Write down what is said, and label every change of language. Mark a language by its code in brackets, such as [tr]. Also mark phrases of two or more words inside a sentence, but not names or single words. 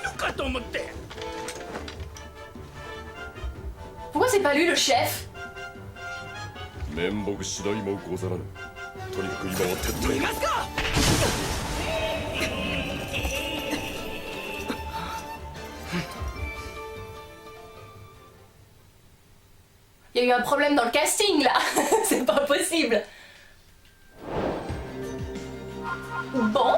[ja] だと思って。 [fr] Pourquoi c'est pas lui le chef? [ja] 面目次第もござらぬ。とにかく今は撤退。 [fr] Il y a eu un problème dans le casting là. C'est pas possible. Bon.